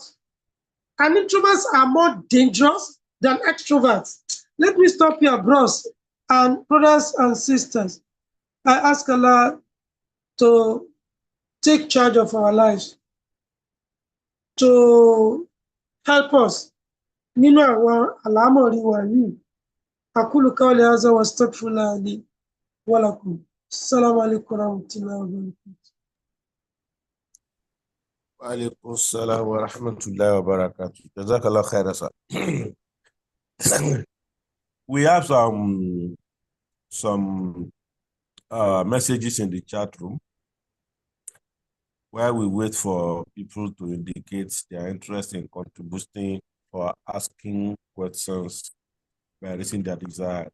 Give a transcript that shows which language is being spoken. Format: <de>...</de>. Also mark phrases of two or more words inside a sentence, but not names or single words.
<en>And introverts are more dangerous than extroverts. Let me stop here, bros and brothers and sisters. I ask Allah to take charge of our lives, to help us.</en> <yo>Nínú àwọn àlámọ̀rí wa yìí,</yo> <ar>أقول قولي هذا وأستغفر الله لي ولكم. السلام عليكم ورحمة الله وبركاته. وعليكم السلام ورحمة الله وبركاته. جزاك الله خيرا,</ar> <en>sir. We have some messages in the chat room while we wait for people to indicate their interest in contributing or asking questions by raising their desire.</en>